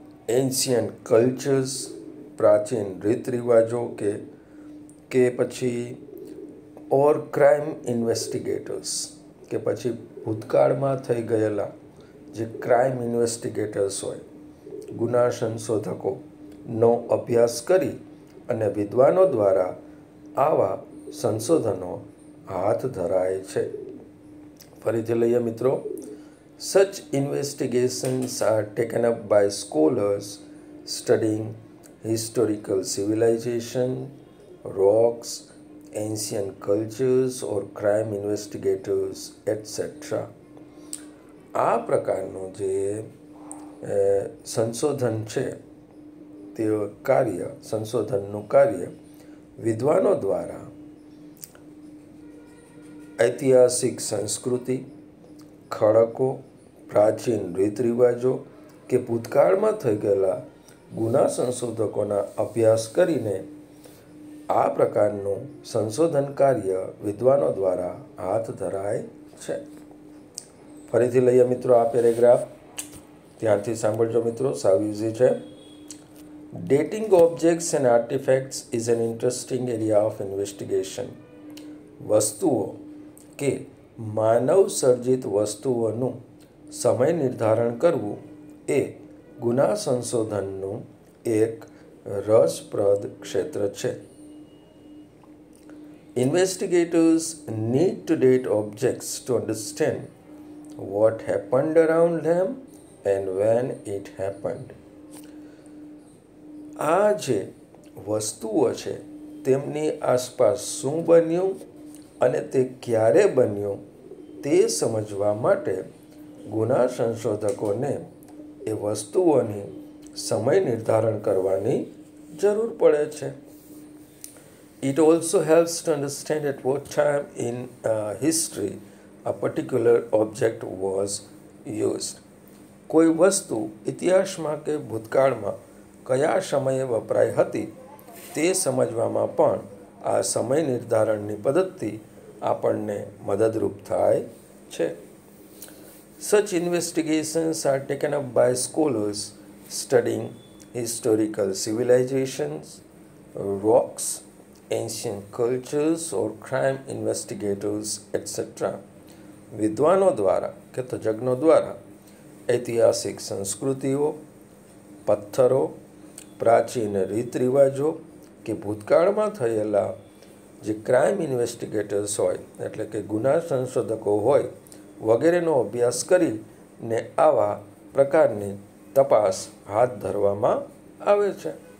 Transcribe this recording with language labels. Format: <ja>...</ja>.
<gu>Ancient cultures, પ્રાચીન રીત રિવાજો કે પછી ઓર ક્રાઇમ ઇન્વેસ્ટિગેટર્સ, કે પછી ભૂતકાળમાં થઈ ગયેલા જે ક્રાઇમ ઇન્વેસ્ટિગેટર્સ હોય, ગુના સંશોધકોનો અભ્યાસ કરી અને વિદ્વાનો દ્વારા આવા સંશોધનો હાથ ધરાય છે. ફરીથી લઈએ મિત્રો.</gu> <en>Such investigations are taken up by scholars studying historical civilization, rocks, ancient cultures or crime investigators, etc.</en> <gu>આ પ્રકારનું જે સંશોધન છે તે કાર્ય, સંશોધનનું કાર્ય વિદ્વાનો દ્વારા ઐતિહાસિક સંસ્કૃતિ, ખડકો, પ્રાચીન રીત રિવાજો કે ભૂતકાળમાં થઈ ગયેલા ગુના સંશોધકોના અભ્યાસ કરીને આ પ્રકારનું સંશોધન કાર્ય વિદ્વાનો દ્વારા હાથ ધરાય છે. ફરીથી લઈએ મિત્રો આ પેરેગ્રાફ, ધ્યાનથી સાંભળજો મિત્રો, સાવ ઇઝી છે.</gu> <en>Dating objects and artefacts is an interesting area of investigation.</en> <gu>વસ્તુઓ કે માનવ સર્જિત વસ્તુઓનું સમય નિર્ધારણ કરવું એ ગુના સંશોધનનું એક રસપ્રદ ક્ષેત્ર છે.</gu> <en>Investigators need to date objects to understand what happened around them and when it happened.</en> <gu>આ જે વસ્તુઓ છે તેમની આસપાસ શું બન્યું અને તે ક્યારે બન્યું તે સમજવા માટે ગુના સંશોધકોને એ વસ્તુઓની સમય નિર્ધારણ કરવાની જરૂર પડે છે.</gu> <en>It also helps to understand at what time in history a particular object was used.</en> <gu>કોઈ વસ્તુ ઇતિહાસમાં કે ભૂતકાળમાં કયા સમયે વપરાઈ હતી તે સમજવામાં પણ આ સમય નિર્ધારણની પદ્ધતિ આપણને મદદરૂપ થાય છે.</gu> <en>Such investigations are taken up by scholars studying historical civilizations, rocks, ancient cultures or crime investigators, etc.</en> <gu>વિદ્વાનો દ્વારા કે તજજ્ઞો દ્વારા ઐતિહાસિક સંસ્કૃતિઓ, પથ્થરો, પ્રાચીન રીત રિવાજો કે ભૂતકાળમાં થયેલા જે ક્રાઇમ ઇન્વેસ્ટિગેટર્સ હોય એટલે કે ગુના સંશોધકો હોય વગેરેનો અભ્યાસ કરીને આવા પ્રકારની તપાસ હાથ ધરવામાં આવે છે.</gu>